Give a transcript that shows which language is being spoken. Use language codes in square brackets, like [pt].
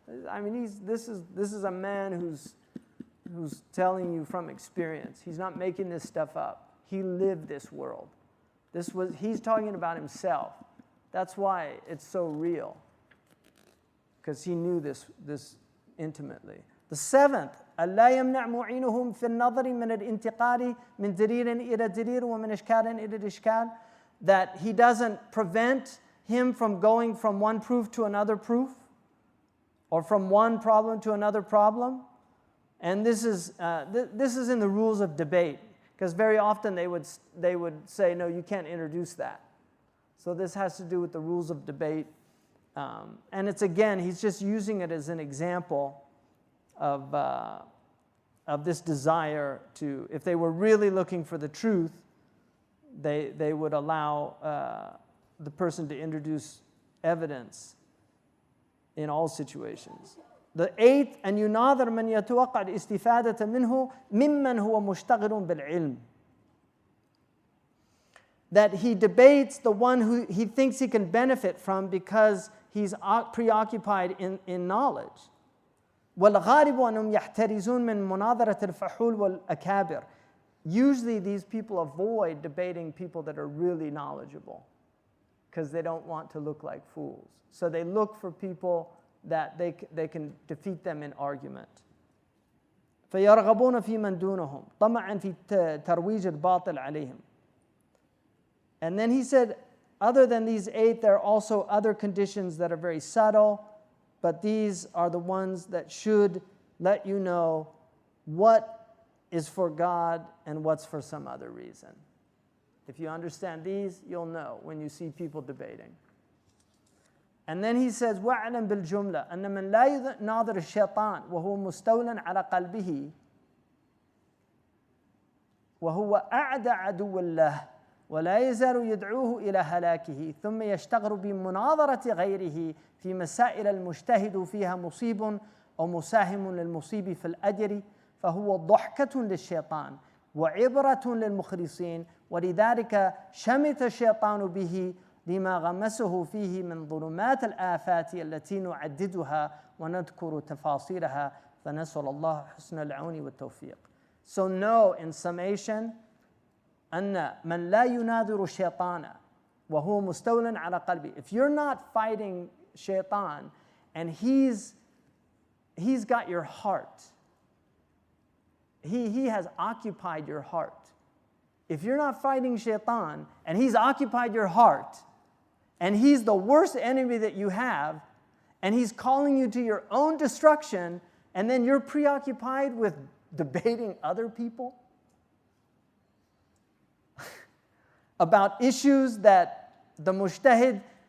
[en] I mean, this is a man who's telling you from experience. He's not making this stuff up. He lived this world. He's talking about himself. That's why it's so real, because he knew this intimately. The seventh, [ar] ألا يمنع معينهم في النظر من الانتقال من دليل إلى دليل ومن إشكال إلى الإشكال. [en] That he doesn't prevent him from going from one proof to another proof, or from one problem to another problem. And this is in the rules of debate, because very often they would say, no, you can't introduce that. So this has to do with the rules of debate. And it's, again, he's just using it as an example of this desire to, if they were really looking for the truth, they would allow the person to introduce evidence in all situations. The eighth, [ar] أن يناظر من يتوقع الاستفادة منه ممن هو مشتغل بالعلم. [en] That he debates the one who he thinks he can benefit from because he's preoccupied in knowledge. [ar] والغالب أنهم يحترزون من مناظرة الفحول والأكابر. [en] Usually these people avoid debating people that are really knowledgeable because they don't want to look like fools. So they look for people that they can defeat them in argument. [ar] فيرغبون في من دونهم طمعا في ترويج الباطل عليهم. [en] And then he said, other than these eight, there are also other conditions that are very subtle, but these are the ones that should let you know what is for God and what's for some other reason. If you understand these, you'll know when you see people debating. And then he says, [ar] وَاعْلَمْ بِالْجُمْلَةِ أَنَّ مَنْ لَا يُنَاظِرُ الشَّيْطَانِ وَهُوَ مُسْتَوْلًا عَلَى قَلْبِهِ وَهُوَ أَعْدَى عَدُوٌّ لَهُ ولا يزال يدعوه إلى هلاكه ثم يشتغل بمناظرة غيره في مسائل المجتهد فيها مصيب أو مساهم للمصيب في الأجر فهو ضحكة للشيطان وعبرة للمخلصين ولذلك شمت الشيطان به لما غمسه فيه من ظلمات الآفات التي نعددها ونذكر تفاصيلها فنسأل الله حسن العون والتوفيق. [en] So know, in summation, [ar] أن من لا يناظر الشيطان وهو مستول على قلبه. [en] If you're not fighting shaitan and he's got your heart, he has occupied your heart. If you're not fighting shaitan and he's occupied your heart and he's the worst enemy that you have and he's calling you to your own destruction and then you're preoccupied with debating other people about issues that the mujtahid